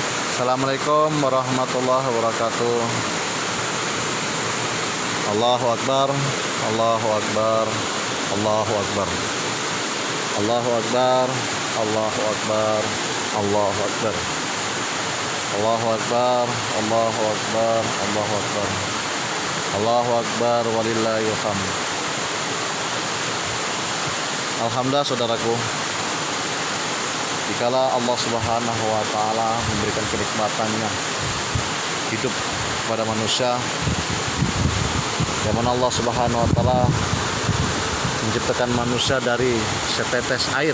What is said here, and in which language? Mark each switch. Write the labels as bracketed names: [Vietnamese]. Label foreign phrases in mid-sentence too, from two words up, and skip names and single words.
[Arabic] Assalamualaikum warahmatullahi wabarakatuh. الله أكبر الله أكبر الله أكبر الله أكبر الله أكبر الله أكبر الله أكبر الله أكبر الله أكبر الله أكبر ولله الحمد. [Indonesian] Alhamdulillah saudaraku, dikala [Arabic] الله سبحانه وتعالى [Indonesian] memberikan kenikmatannya hidup kepada manusia, yang mana [Arabic] الله سبحانه وتعالى [Indonesian] menciptakan manusia dari setetes air.